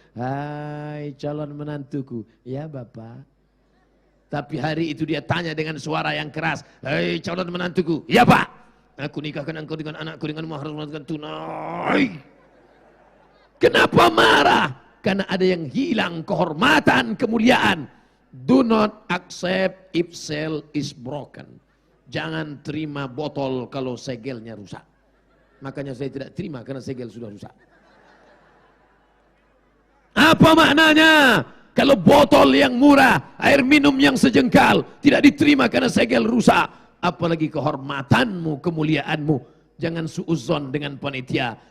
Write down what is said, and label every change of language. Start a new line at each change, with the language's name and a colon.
Indonesian: Hai calon menantuku. Ya Bapak. Tapi hari itu dia tanya dengan suara yang keras. Hai calon menantuku. Ya Pak. Aku nikahkan engkau dengan anakku dengan mahar tunai. Kenapa marah? Karena ada yang hilang kehormatan, kemuliaan.
English: Do not accept if cell is broken.
Indonesian: Jangan terima botol kalau segelnya rusak. Makanya saya tidak terima karena segel sudah rusak. Apa maknanya? Kalau botol yang murah, air minum yang sejengkal tidak diterima karena segel rusak. Apalagi kehormatanmu, kemuliaanmu. Jangan suudzon dengan panitia.